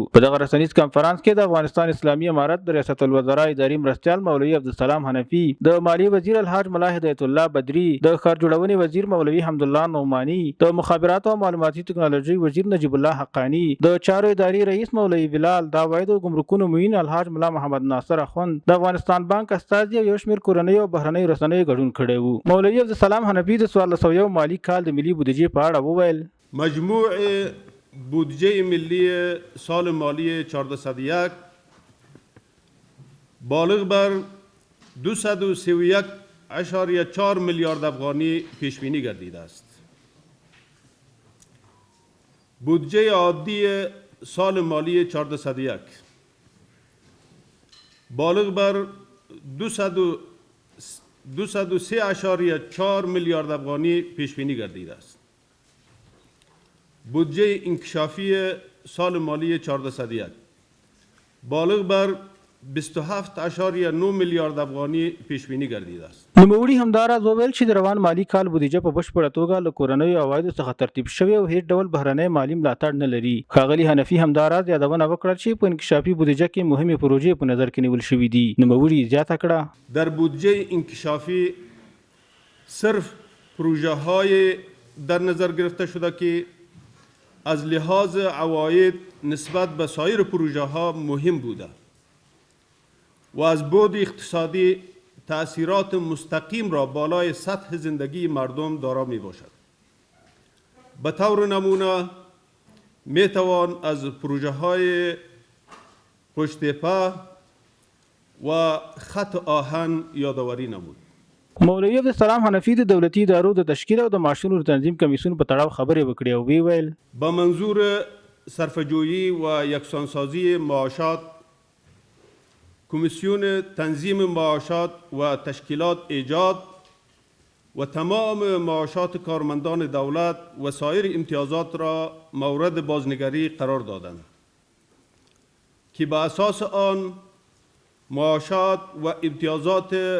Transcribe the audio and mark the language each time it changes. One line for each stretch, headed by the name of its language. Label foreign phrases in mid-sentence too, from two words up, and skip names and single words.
Pashto: په دغه رسنیز کنفرانس کې د افغانستان اسلامي امارت د ریاست الوزرا اداري مرستیال مولوي عبدالسلام حنفي، د مالیې وزیر الحاج ملا هدایت الله بدري، د ښار جوړونې وزیر مولوي حمدالله نعماني، د مخابراتو او معلوماتي ټکنالوژي وزیر نجیب الله حقانی، د چارو اداري رئیس مولوي بلال، د عواید او ګمرکونو معین الحاج ملا محمد ناصر اخوند، د افغانستان بانک استازي او یو شمېر کورنۍ او بهرنۍ رسنیو ګډون کړی و. مولوي عبدالسلام حنفي د 1401 مالی کال د ملي بودیجې په اړه وویل:
Persian: مجموع بودجه ملی سال مالی 1401 بالغ بر 231.4 میلیارد افغانی پیش بینی گردیده است. بودجه عادی سال مالی 1401 بالغ بر 203.4 میلیارد افغانی پیش بینی گردیده است. بودجه انکشافی سال مالی 1401 بالغ بر 27.9 میلیارد افغانی پیش بینی گردیده است.
Pashto: نوموړي همداراز وویل چې د روان مالی کال بودیجه په بشپړه توګه له کورنیو عوایدو څخه ترتیب شوې او هیڅ ډول بهرنی مالي ملاتړ نه لري. ښاغلي حنفي همداراز یادونه وکړه چې په انکشافي بودیجه کې مهمې پروژې په نظر کې نیول شوې دي. نوموړي زیاته کړه:
Persian: در بودجه انکشافی صرف پروژه های در نظر گرفته شده که از لحاظ عواید نسبت به سایر پروژه ها مهم بوده و از بعد اقتصادی تأثیرات مستقیم را بالای سطح زندگی مردم دارا می باشد. به طور نمونه می توان از پروژه های پشت پا و خط آهن یادآوری نمود.
Pashto: مولوي عبدالسلام حنفي د دولتي ادارو د تشکیل او د معاشونو تنظیم کمیسیون په تړاو خبرې وکړې او وی ویل:
Persian: با منظور صرفه‌جویی و یکسانسازی معاشات کمیسیون تنظیم معاشات و تشکیلات ایجاد و تمام معاشات کارمندان دولت و سایر امتیازات را مورد بازنگری قرار دادند که به اساس آن معاشات و امتیازات